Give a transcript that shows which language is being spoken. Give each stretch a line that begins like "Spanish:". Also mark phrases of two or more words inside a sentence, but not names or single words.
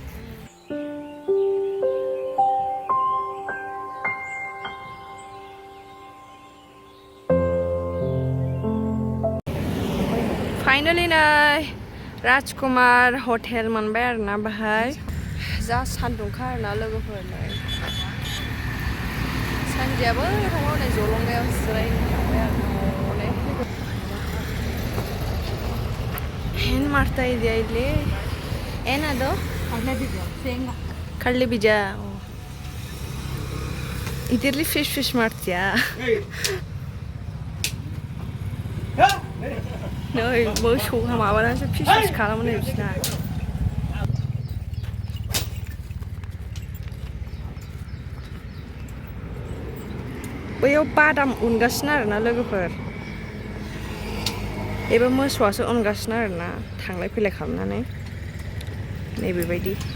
Bodo: फाइनालि नै राजकुमार हटेल मोनबाय आरोना बाहाय जा सान्दुंखा आरोना लोगोफोर नै सानदियाबो दङ नै जलंगायाव जिरायनो थांबाय आरोना
Kannada: ಏನು ಮಾಡ್ತಾ ಇದೆಯಾ ಇಲ್ಲಿ ಏನದು ಕಡಲೆ ಬೀಜ ಇದರಲ್ಲಿ ಫಿಶ್ ಮಾಡ್ತೀಯಾ
Bodo: नै मोसौ माबानानैसो फिस खालामो नै बिसोरना बैयाव बादाम उनगासिनो आरोना लोगोफोर एबा मोसौआसो उनगासिनो आरोना थांलाय फैलाय खालामनानै नै बेबायदि